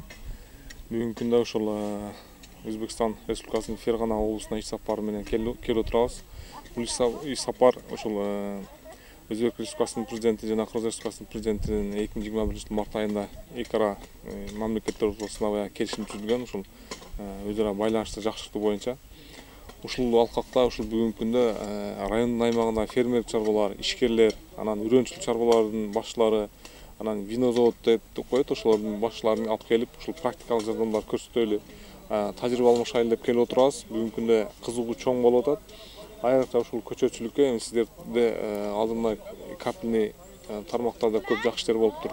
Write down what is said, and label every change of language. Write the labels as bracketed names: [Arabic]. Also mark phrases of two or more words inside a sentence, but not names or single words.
[Uzbek] Bugungi kunda o'sha O'zbekiston Respublikasining Ferg'ona oblasida ish safari bilan kelib o'tiramiz. Bu ish safar o'sha O'zbek Respublikasining prezidenti va Qirg'iz Respublikasining prezidentining 2021 mart oyida ikkala mamlakatlar o'rtasida kelishim tuzilgan o'sha o'zaro baylanishni yaxshilik bo'yicha [Kyrgyz] ушул алкакта ушул бүгүнкү күндө райондун аймагында фермер чарбалар, ишкерлер, анан үрөнчүлүк чарбалардын башчылары, анан вино завод деп коет, ошолордун башчыларын алып келип, ушул практикалык жардамдар көрсөтөлү, тажрыйба алмашайлы деп келип отурабыз. Бүгүнкү күндө кызыгуу чоң болуп атат. Айрыкча ушул көчөтчүлүккө сиздерде алдында капельный тармактарда көп жакшы иштер болуптур.